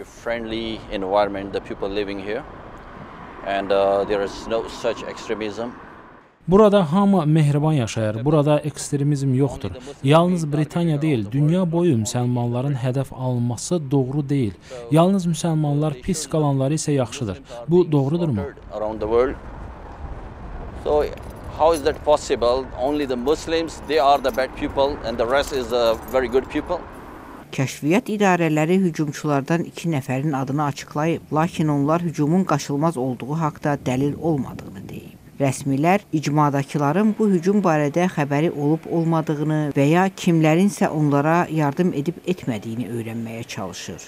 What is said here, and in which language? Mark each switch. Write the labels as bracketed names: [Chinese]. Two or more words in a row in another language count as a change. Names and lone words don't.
[Azerbaijani] Burada hamı mehriban yaşayır, burada ekstremizm yoxdur. Yalnız Britaniya deyil, dünya boyu müsəlmanların hədəf alınması doğru deyil. Yalnız müsəlmanlar pis qalanları isə yaxşıdır. Bu doğrudurmu? [English] So how is that possible? Only the Muslims, they are the bad people and the rest is the very good people. [Azerbaijani] Kəşfiyyat idarələri hücumçulardan 2 nəfərin adını açıqlayıb, lakin onlar hücumun qaçılmaz olduğu haqda dəlil olmadığını deyib. Rəsmilər icmadakıların bu hücum barədə xəbəri olub-olmadığını və ya kimlərinsə onlara yardım edib etmədiyini öyrənməyə çalışır.